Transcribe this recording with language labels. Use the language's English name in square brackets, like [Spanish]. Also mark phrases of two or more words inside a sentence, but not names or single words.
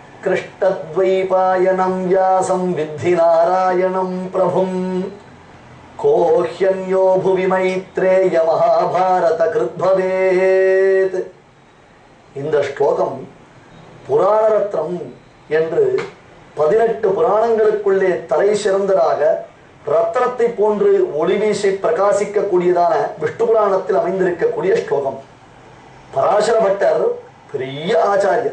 [Sanskrit] कृष्णद्वैपायनं व्यासं विद्धि नारायणं प्रभुं कोह्यन्यो भुवि मैत्रेय महाभारत कृद्भवेत्. [Tamil] இந்த ஸ்லோகம் புராண ரத்னம் என்று 18 புராணங்களுக்குள்ளே தலை சிறந்ததாக ரத்னத்தை போன்று ஒளிவீசி பிரகாசிக்கக்கூடியதான விஷ்ணு புராணத்தில் அமைந்திருக்கக்கூடிய ஸ்லோகம். பராசர பட்டர் பெரிய ஆச்சாரியர்.